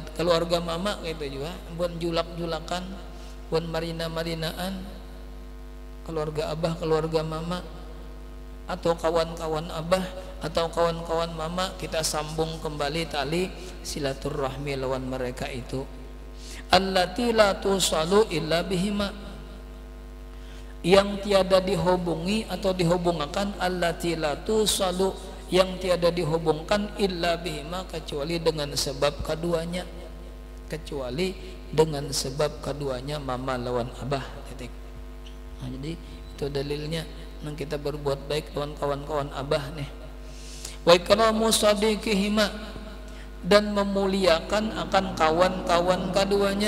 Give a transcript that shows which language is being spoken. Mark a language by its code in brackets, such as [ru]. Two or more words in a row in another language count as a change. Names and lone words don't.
[bjn] Keluarga mama gitu juga, buat julak-julakan, buat marina-marinaan. Keluarga abah, keluarga mama, atau kawan-kawan abah atau kawan-kawan mama, kita sambung kembali tali silaturahmi lawan mereka itu. [ar] التي لا توصل إلا بهما, [bjn] yang tiada dihubungi atau dihubungkan. [ar] التي لا توصل, [bjn] yang tiada dihubungkan, [ar] إلا بهما, [bjn] kecuali dengan sebab keduanya, kecuali dengan sebab keduanya mama lawan abah. Nah, jadi itu dalilnya nang kita berbuat baik lawan kawan-kawan abah nih. [ar] وإكرام صديقيهما, [bjn] dan memuliakan akan kawan-kawan keduanya.